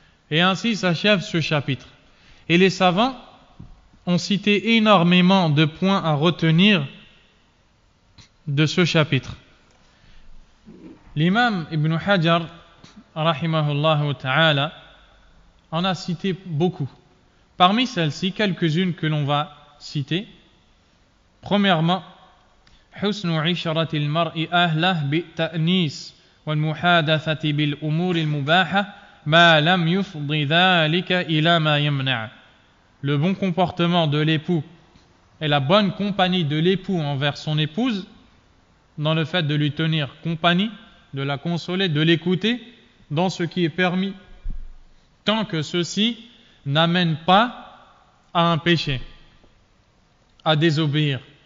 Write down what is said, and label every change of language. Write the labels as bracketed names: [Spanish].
[French] Et ainsi s'achève ce chapitre. Et les savants ont cité énormément de points à retenir de ce chapitre. L'imam Ibn Hajar, rahimahullah ta'ala, en a cité beaucoup. Parmi celles-ci, quelques-unes que l'on va citer. Premièrement, [Arabic] حسن عشرة المرء أهله بالتأنيس والمحادثة بالأمور المباحة ما لم يفض ذلك إلى ما يمنع. [French] Le bon comportement de l'époux et la bonne compagnie de l'époux envers son épouse, dans le fait de lui tenir compagnie, de la consoler, de l'écouter, dans ce qui est permis, tant que ceci n'amène pas à un péché, à désobéir.